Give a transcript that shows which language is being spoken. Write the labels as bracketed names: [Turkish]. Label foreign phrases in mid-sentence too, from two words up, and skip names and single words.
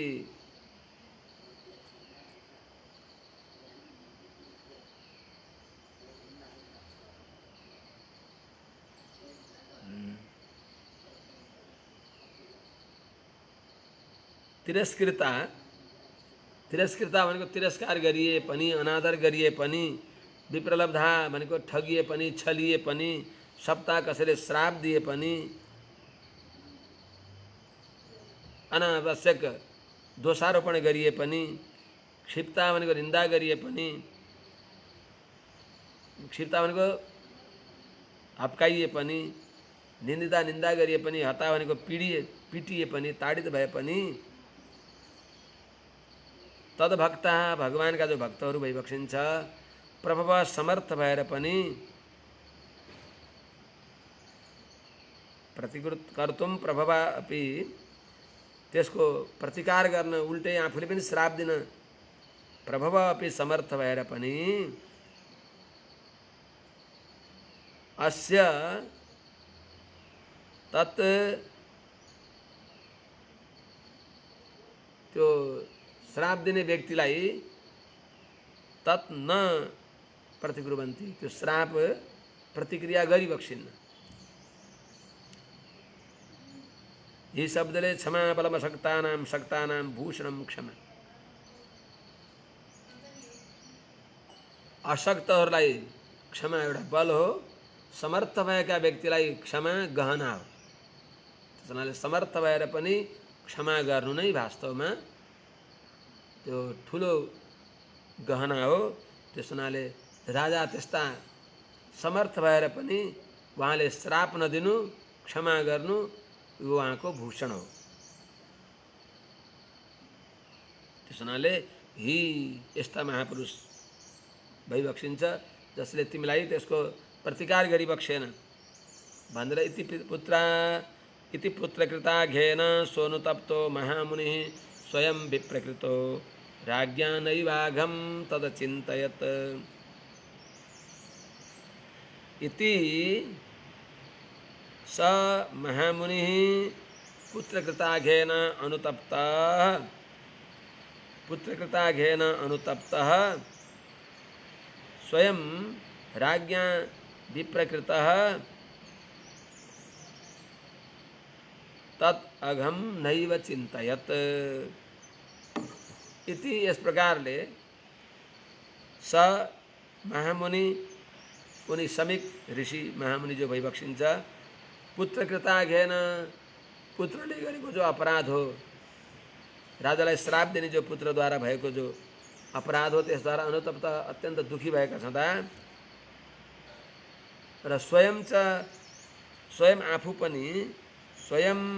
[Nepali] तिरस्कृता तिरस्कृता भनेको तिरस्कार गरिए पनि, अनादर गरिए पनि, विप्रलब्धा भनेको ठगिए पनि, छलिए पनि, सप्ताह कसैले श्राप दिए पनि, अनावश्यक दोषारोपण गरिए पनि, क्षिप्ता भनेको निन्दा गरिए पनि, क्षिप्ता भनेको हप्काइए पनि, निन्दा गरिए पनि, हता भनेको पिटिए पनि, ताडित भए पनि, तद्भक्ता भगवानका जो भक्तहरू भइबक्सिन्छ, प्रभव समर्थ भएर पनि, [Sanskrit] प्रतिकृत कर्तुम प्रभवा अपि [Nepali] त्यसको प्रतिकार गर्न, उल्टै आफूले पनि श्राप दिन [Sanskrit] प्रभव अपि [Nepali] समर्थ भएर पनि अस्य तत् त्यो श्राप दिने व्यक्तिलाई [Sanskrit] तत् न प्रतिकुर्वन्ति, [Nepali] त्यो श्राप प्रतिक्रिया गरिबक्सिन्न। यी शब्दले [Sanskrit] क्षमा बलम सक्तानां भूषणम क्षमा, [Nepali] अशक्तहरूलाई क्षमा एउटा बल हो, समर्थ भएका व्यक्तिलाई क्षमा गहना हो। त्यसैले समर्थ भएर पनि क्षमा गर्नु नै वास्तवमा त्यो ठुलो गहना हो। त्यसैले राजा त्यस्ता समर्थ भएर पनि उहाँले श्राप नदिनु, क्षमा गर्नु, यो उहाँको भूषण हो। त्यसैले यी यस्ता महापुरुष भइबक्सिन्छ जसले तिमीलाई त्यसको प्रतिकार गरिबक्सेन भनेर [Sanskrit] इति पुत्रकृताघेन सोनुतप्तो महामुनिः स्वयं विप्रकृतो राज्ञानैवाघं तदचिन्तयत्। इति स महामुनिः पुत्रकृताघेन अनुतप्तः स्वयं राज्ञा विप्रकृतः तत् अघम नैव चिन्तयत्। [Nepali] इति इस प्रकारले स महामुनि, उनी समीक ऋषि महामुनि जो भइबक्सिन्छ, पुत्रकृताघेन पुत्रले गरेको जो अपराध हो, राजालाई श्राप दिने जो पुत्रद्वारा भएको जो अपराध हो, त्यसद्वारा अनुतप्त अत्यन्त दुखी भएका छँदा र स्वयं आफू पनि स्वयं